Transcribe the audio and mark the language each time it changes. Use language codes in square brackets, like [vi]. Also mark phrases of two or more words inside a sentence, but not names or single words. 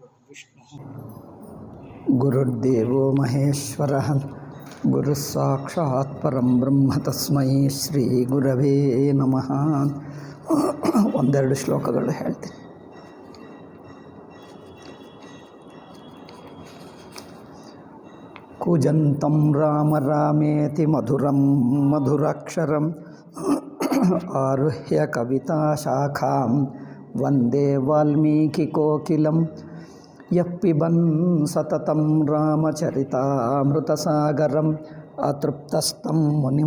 [sa] ಗುರುರ್ದೇವೋ ಮಹೇಶ್ವರಃ ಗುರುಃ ಸಾಕ್ಷಾತ್ ಪರಂ ಬ್ರಹ್ಮ ತಸ್ಮೈ ಶ್ರೀ ಗುರವೇ ನಮಃ. [kn] ಒಂದೆರಡು ಶ್ಲೋಕಗಳು ಹೇಳ್ತೀನಿ. [sa] ಕೂಜಂತಂ ರಾಮ ರಾಮೇತಿ ಮಧುರಂ ಮಧುರಾಕ್ಷರಂ ಆರುಹ್ಯ ಕವಿತಾ ಶಾಖಾಂ ವಂದೇ ವಾಲ್ಮೀಕಿ ಕೋಕಿಲಂ ಯಃ ಪಿಬನ್ ಸತತಂ ರಾಮಚರಿತಾಮೃತಸಾಗರಂ ಅತೃಪ್ತಸ್ಥಂ ಮುನಿಂ